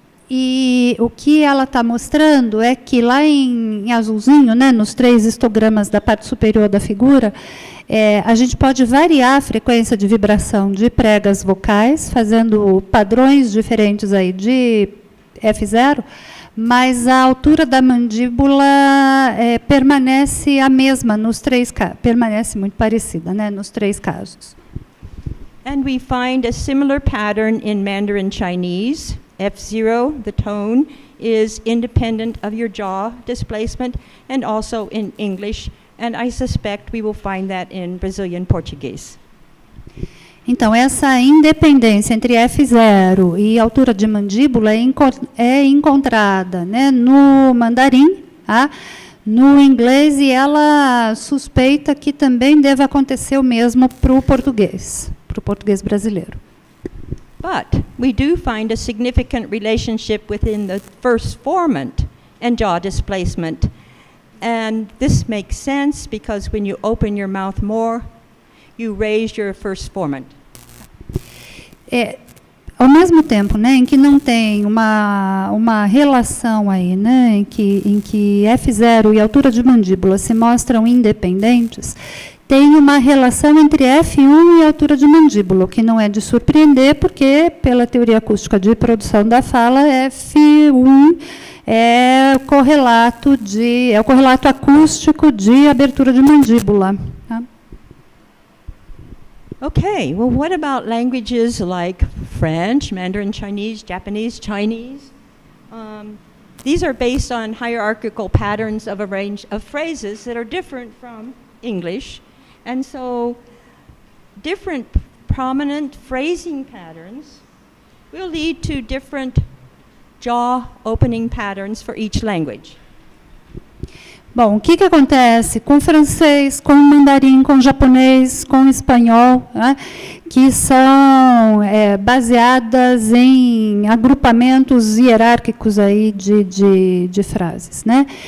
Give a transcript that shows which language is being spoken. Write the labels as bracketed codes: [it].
[pt] E o que ela está mostrando é que lá em azulzinho, né, nos 3 histogramas da parte superior da figura, a gente pode variar a frequência de vibração de pregas vocais, fazendo padrões diferentes aí de F0, mas a altura da mandíbula permanece a mesma nos 3 casos, permanece muito parecida, né, nos 3 casos. [en] And we find a similar pattern in Mandarin Chinese. F0, the tone, is independent of your jaw displacement, and also in English, and I suspect we will find that in Brazilian Portuguese. [pt] Então, essa independência entre F0 e altura de mandíbula é encontrada, né, no mandarim, no inglês, e ela suspeita que também deve acontecer o mesmo para o português brasileiro. [en] But we do find a significant relationship within the first formant and jaw displacement. And this makes sense because when you open your mouth more, you raise your first formant. [pt] Ao mesmo tempo, né, em que não tem uma relação aí, né, em que F0 e altura de mandíbula se mostram independentes, tem uma relação entre F1 e altura de mandíbula, o que não é de surpreender, porque, pela teoria acústica de produção da fala, F1 é o correlato acústico de abertura de mandíbula. [en] Okay, well, what about languages like French, Mandarin Chinese, Japanese, Chinese? These are based on hierarchical patterns of a range of phrases that are different from English. And so different prominent phrasing patterns will lead to different jaw opening patterns for each language. [pt] Bom, o que acontece com francês, com mandarim, com japonês, com espanhol, né, que são baseadas em agrupamentos hierárquicos aí de frases, né?